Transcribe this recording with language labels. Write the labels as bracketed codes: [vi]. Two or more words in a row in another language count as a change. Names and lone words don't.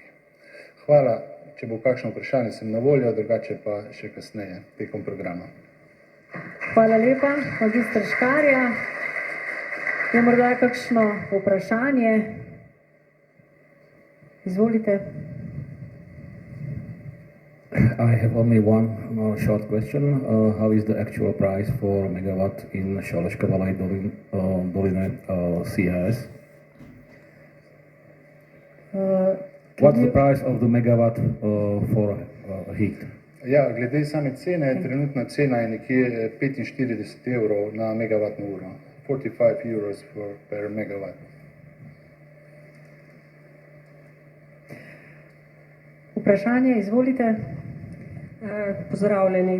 [sl] Hvala, če bo kakšno vprašanje, sem na voljo, drugače pa še kasneje tekom programa. Hvala lepa, magister Škarja. Je morda kakšno vprašanje? Izvolite. [en] I have only one short question. How is the actual price for megawatt in Šaleška Valaj Doline CIS? What's the price of the megawatt for heat? [sl] Ja, glede same cene, trenutna cena je nekje 45 evrov na megavatno uro. [en] 45 euros per megawatt. [sl] Vprašanje, izvolite. Pozdravljeni.